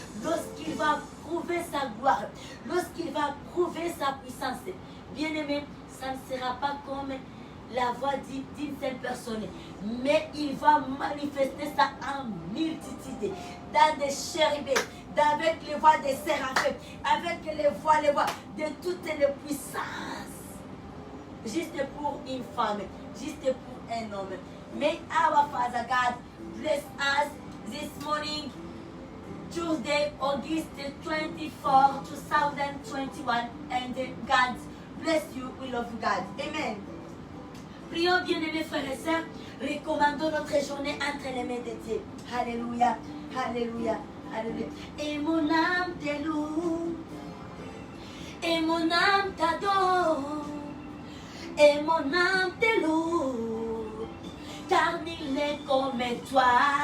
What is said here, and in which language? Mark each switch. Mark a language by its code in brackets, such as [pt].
[fr] Lorsqu'il va prouver sa gloire, lorsqu'il va prouver sa puissance, bien aimé, ça ne sera pas comme la voix d'une seule personne, mais il va manifester ça en multitude, dans des chérubins, avec les voix des séraphins, avec les voix de toutes les puissances, juste pour une femme, juste pour un homme. [en] May our Father God bless us this morning, Tuesday, August 24, 2021, and God bless you. We love you, God. Amen. [fr] Prions, bien-aimés frères et sœurs, recommandons notre journée entre les mains de Dieu. Alléluia, alléluia, alléluia. Et mon âme te loue, et mon âme t'adore, et mon âme te loue, car nul n'est comme toi.